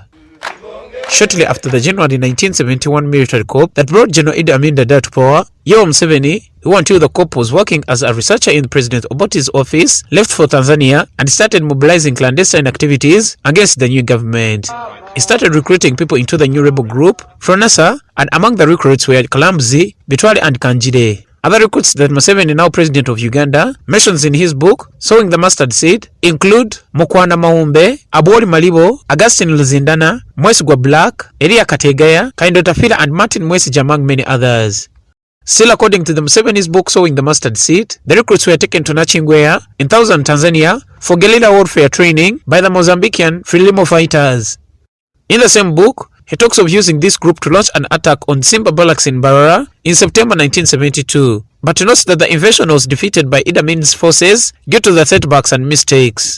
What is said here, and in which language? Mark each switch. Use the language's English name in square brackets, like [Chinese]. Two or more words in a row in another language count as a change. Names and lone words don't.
[English] Shortly after the January 1971 military coup that brought General Idi Amin to power, Yoweri Museveni, who until the coup was working as a researcher in President Obote's office, left for Tanzania and started mobilizing clandestine activities against the new government. He started recruiting people into the new rebel group, Fronasa, and among the recruits were Karambuzi, Bitwari and Kangire. Other recruits that Museveni, now President of Uganda, mentions in his book, Sowing the Mustard Seed, include Mukhwana Maumbe, Abwooli Malibo, Augustine Ruzindana, Mwesigwa Black, Eriya Kategaya, Kahinda, Otafiire and Mwesiga among many others. Still according to the Museveni's book Sowing the Mustard Seed, the recruits were taken to Nachingwea in southern Tanzania for guerrilla warfare training by the Mozambican Frelimo fighters. In the same book, he talks of using this group to launch an attack on Simba Barracks in Barara in September 1972, but notes that the invasion was defeated by Idi Amin's forces due to the setbacks and mistakes.